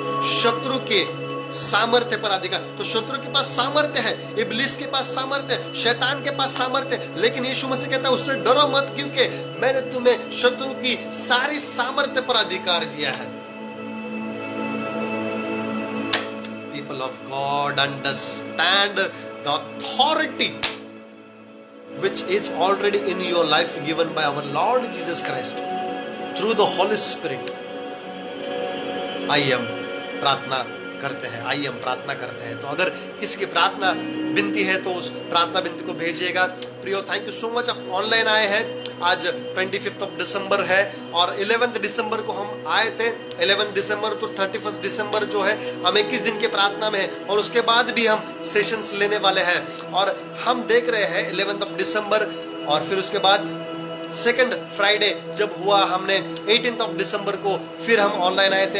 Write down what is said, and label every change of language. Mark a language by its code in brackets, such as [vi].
[hi] शत्रु के सामर्थ्य पर अधिकार। तो शत्रु के पास सामर्थ्य है, इब्लिस के पास सामर्थ्य है, शैतान के पास सामर्थ्य है, लेकिन यीशु मसीह कहता है उससे डरो मत, क्योंकि मैंने तुम्हें शत्रु की सारी सामर्थ्य पर अधिकार दिया है। [en] People of God, understand the authority which is already in your life given by our Lord Jesus Christ through the Holy Spirit. [hi] आइए हम प्रार्थना करते हैं, आइए हम प्रार्थना करते हैं। तो अगर किसी की प्रार्थना विनती है तो उस प्रार्थना विनती को भेजिएगा। प्रियो, [en] thank you so much, [hi] आप ऑनलाइन आए हैं। आज 25 दिसंबर है और 11 दिसंबर को हम आए थे। 11 दिसंबर तो 31 दिसंबर जो है हम 21 दिन के प्रार्थना में है और उसके बाद भी हम सेशंस लेने वाले हैं और हम देख रहे हैं 11 दिसंबर और फिर उसके बाद सेकंड फ्राइडे जब हुआ हमने 18 दिसंबर को फिर हम ऑनलाइन आए थे।